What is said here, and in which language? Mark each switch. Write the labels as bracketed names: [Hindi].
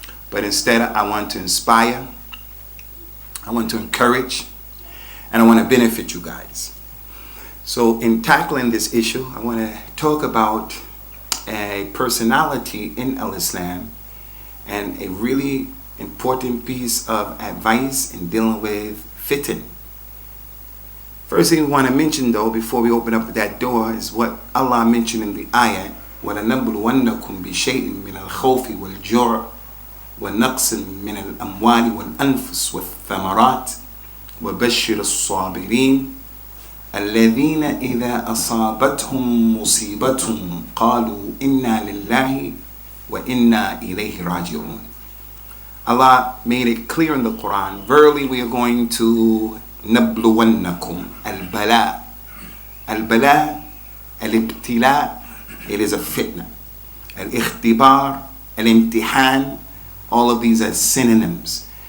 [English] But instead, I want to inspire, I want to encourage, and I want to benefit you guys. So in tackling this issue, I want to talk about a personality in al-Islam and a really important piece of advice in dealing with fitnah. First thing we want to mention though, before we open up that door, is what Allah mentioned in the ayat, [Arabic] وَلَنَبْلُوَنَّكُمْ بِشَيْءٍ مِّنَ الْخَوْفِ وَالْجُوعِ وَنَقْصٍ مِّنَ الْأَمْوَالِ وَالْأَنفُسِ وَالثَّمَرَاتِ وَبَشِّرِ الصَّابِرِينَ الَّذِينَ إِذَا أَصَابَتْهُمْ مُصِيبَةٌ قَالُوا إِنَّا لِلَّهِ وَإِنَّا إِلَيْهِ رَاجِعُونَ. [English] Allah made it clear in the Quran, verily we are going to نَبْلُوَنَّكُمْ al-bala. Al-bala, al-ibtila, it is a fitna. Al-ikhtibar, al-imtihan, all of these are synonyms.